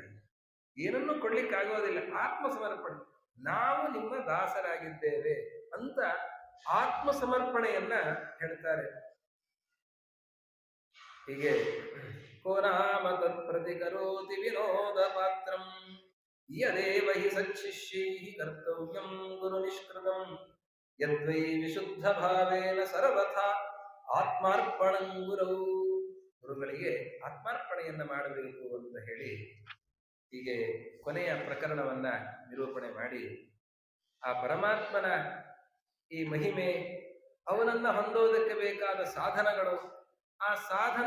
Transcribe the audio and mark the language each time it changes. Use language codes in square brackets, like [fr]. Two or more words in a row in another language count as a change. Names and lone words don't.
[kn] ಏನನ್ನು ಕೊಡ್ಲಿಕ್ಕಾಗೋದಿಲ್ಲ, ಆತ್ಮ ಸಮರ್ಪಣೆ. ನಾವು ನಿಮ್ಮ ದಾಸರಾಗಿದ್ದೇವೆ ಅಂತ ಆತ್ಮ ಸಮರ್ಪಣೆಯನ್ನ ಹೇಳ್ತಾರೆ. [sa] ಹೀಗೆ ಕೋ ನಾಮ ತತ್ ಪ್ರತಿಕರೋತಿ ವಿನೋದ ಪಾತ್ರಂ ಯದೇವ ಹಿ ಸಚ್ಚಿಷ್ಯೈ ಕರ್ತವ್ಯಂ ಗುರು ನಿಷ್ಕೃತಂ ಯದ್ವೈ ವಿಶುದ್ಧ ಭಾವೇನ ಸರ್ವಥಾ ಆತ್ಮಾರ್ಪಣಂ ಗುರೌ. [kn] ಗುರುಗಳಿಗೆ ಆತ್ಮಾರ್ಪಣೆಯನ್ನ ಮಾಡಬೇಕು ಅಂತ ಹೇಳಿ ಹೀಗೆ ಕೊನೆಯ ಪ್ರಕರಣವನ್ನ ನಿರೂಪಣೆ ಮಾಡಿ, ಆ ಪರಮಾತ್ಮನ ಈ ಮಹಿಮೆ, ಅವನನ್ನ ಹೊಂದೋದಕ್ಕೆ ಬೇಕಾದ ಸಾಧನಗಳು, ಆ ಸಾಧನ